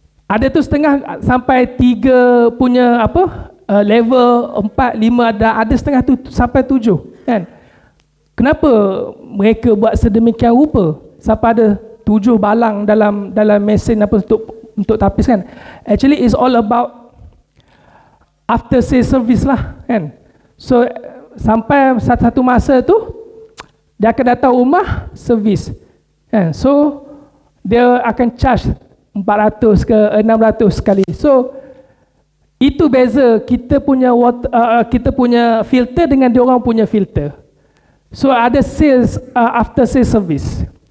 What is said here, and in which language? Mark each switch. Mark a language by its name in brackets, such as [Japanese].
[Malay] Ada tu setengah sampai 3 punya level 4, 5, ada setengah tu sampai 7 kan. Kenapa mereka buat sedemikian rupa sampai ada 7 balang dalam mesin untuk tapis kan. [English] Actually it's all about after sales service lah kan. [Malay] So sampai satu masa tu dia akan datang rumah servis kan. So dia akan charge 400 ke 600 sekali. So itu beza kita punya kita punya filter dengan dia orang punya filter. So ada sales after sales service.